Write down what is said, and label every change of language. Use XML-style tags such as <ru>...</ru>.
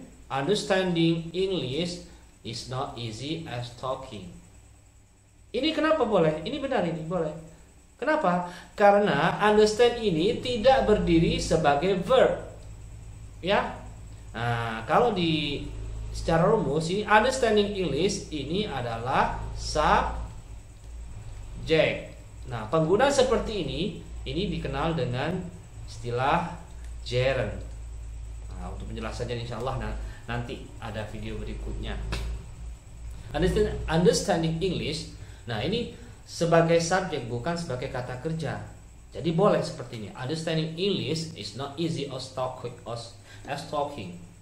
<en>Understanding English is not easy as talking.</en> <id>Ini kenapa boleh? Ini benar, ini boleh. Kenapa? Karena understand ini tidak berdiri sebagai verb. Ya. Nah, kalau secara rumus ini understanding English ini adalah subjek. Nah, penggunaan seperti ini dikenal dengan istilah gerund. Nah, untuk penjelasannya insyaallah nanti ada video berikutnya.</id> <en>Understanding English.</en> <id>Nah, ini sebagai subjek bukan sebagai kata kerja. Jadi boleh seperti ini.</id> <en>Understanding English is not easy as talking.</en>